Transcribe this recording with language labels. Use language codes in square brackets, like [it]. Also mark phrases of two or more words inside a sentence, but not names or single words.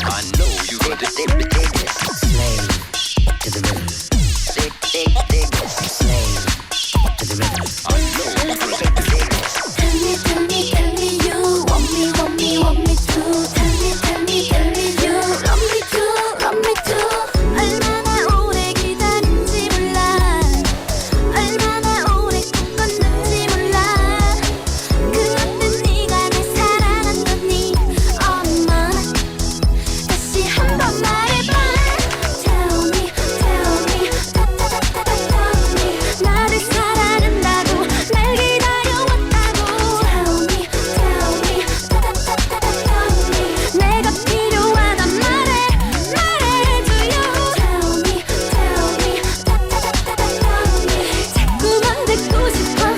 [en] Tell me you want me too. Tell me you love me too. [ko] 얼마나 오래 기다린지 몰라. 얼마나 오래 꿈꿨는지 몰라. 그 어떤 네가 날 사랑한 거니 엄마. 다시 한번 말해봐. [en] Tell me tell me [ko] 나를 사랑한다고 날 기다려왔다고. [en] Tell me [ko] 내가 필요하단 말해줘요. [en] Tell me [ko] 자꾸만 듣고 싶어.